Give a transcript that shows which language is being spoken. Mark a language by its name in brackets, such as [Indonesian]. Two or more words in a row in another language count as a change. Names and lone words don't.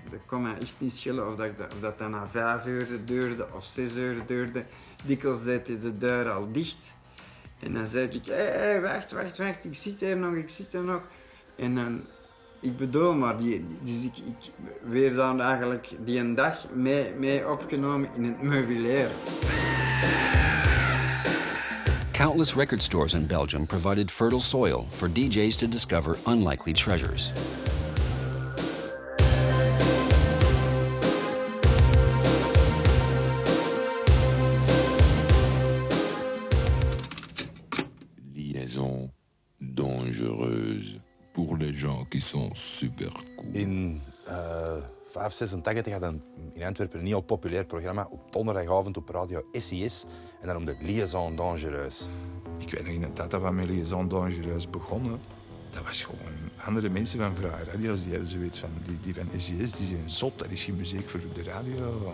[Dutch] Dat kon mij echt niet schelen of dat dan na 5 uur duurde of 6 uur duurde. Dikwijls deed hij de deur al dicht. En dan zei ik, hey, wacht, ik zit er nog. En dan, ik bedoel maar, dus ik werd dan eigenlijk die een dag mee opgenomen in het meubilair. [English] Countless record stores in Belgium provided fertile soil for DJs to discover unlikely treasures. [French] Liaison dangereuse pour les gens qui sont super cool. [Dutch] In 1986 had in Antwerpen een heel populair programma op donderdagavond op radio SIS. En dat noemde Liaison dangereuse. Ik weet nog in de tijd dat we met Liaison dangereuse begonnen. Dat was gewoon andere mensen van vrije radio's die hadden zoiets van, die van SIS, die zijn zot, dat is geen muziek voor de radio.